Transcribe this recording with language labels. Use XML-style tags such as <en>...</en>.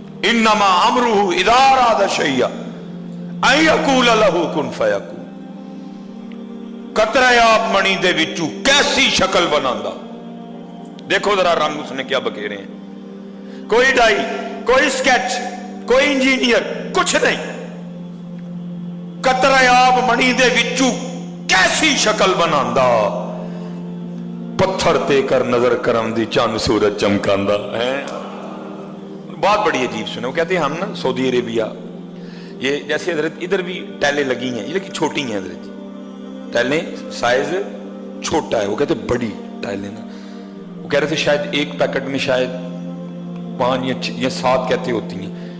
<ar>انما امرہ اذا اراد شیئا ان یقول لہ کن فیکون.</ar> <pa>قطرہ آب منی دے وچوں کیسی شکل بناندا،</pa> <ur>دیکھو ذرا رنگ اس نے کیا بکھیرے ہیں. کوئی ڈائی، کوئی سکیچ، کوئی انجینئر، کچھ نہیں.</ur> <pa>قطرہ آب منی دے وچوں کیسی شکل بناندا، پتھر تے کر نظر کرم دی چاند سورج چمکاندا ہے.</pa> <ur>بات بڑی عجیب سنے. وہ کہتے ہیں ہم نا سعودی عربیہ، یہ جیسے حضرت ادھر بھی ٹیلیں لگی ہیں، یہ لیکن چھوٹی ہیں حضرت جی، ٹیلیں سائز چھوٹا ہے. وہ کہتے ہیں بڑی ٹائلیں نا، وہ کہہ رہے تھے شاید ایک پیکٹ میں شاید 5 یا 7 کہتے ہوتی ہیں.</ur>